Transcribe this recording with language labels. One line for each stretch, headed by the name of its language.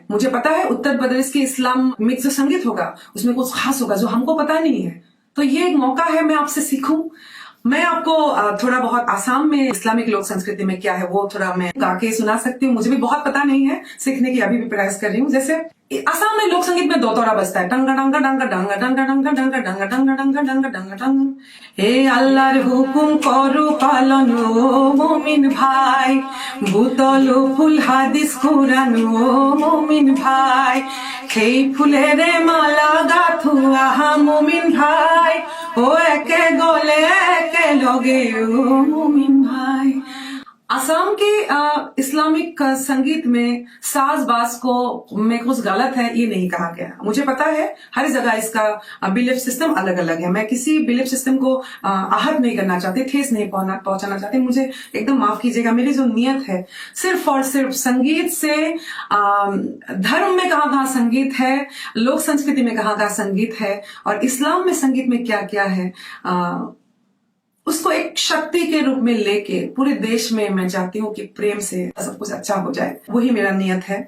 Hindi: मुझे पता है उत्तर प्रदेश के इस्लामिक जो संगीत होगा उसमें कुछ खास होगा जो हमको पता नहीं है, तो ये एक मौका है मैं आपसे सीखूं। मैं आपको थोड़ा बहुत आसाम में इस्लामिक लोक संस्कृति में क्या है वो थोड़ा मैं गा के सुना सकती हूँ। मुझे भी बहुत पता नहीं है, सीखने की अभी भी प्रयास कर रही हूँ। जैसे असम में लोक संगीत में दो तोड़ा बजता है, टंगा डंगा डंगा डंगा डंगा डंगा डंगा डंगा डंगा डंगा डंगा डंगा डंग।
Bangla: हे আল্লাহর হুকুম করো পালন ও মুমিন ভাই, ভূতল ফুল হাদিস কুরআন ও মুমিন ভাই, সেই ফুলের মালা গাথু আহা মুমিন ভাই, ও একে গলে একে লগে ও মুমিন ভাই।
Hindi: असम के इस्लामिक संगीत में साज बाज को में कुछ गलत है ये नहीं कहा गया। मुझे पता है हर जगह इसका बिलीफ सिस्टम अलग अलग है। मैं किसी बिलीफ सिस्टम को आहत नहीं करना चाहती, ठेस नहीं पहुंचाना चाहती। मुझे एकदम माफ कीजिएगा, मेरी जो नियत है सिर्फ और सिर्फ संगीत से धर्म में कहाँ संगीत है, लोक संस्कृति में कहाँ संगीत है और इस्लाम में संगीत में क्या क्या है, उसको एक शक्ति के रूप में लेके पूरे देश में मैं चाहती हूँ कि प्रेम से सब कुछ अच्छा हो जाए। वही मेरा नियत है।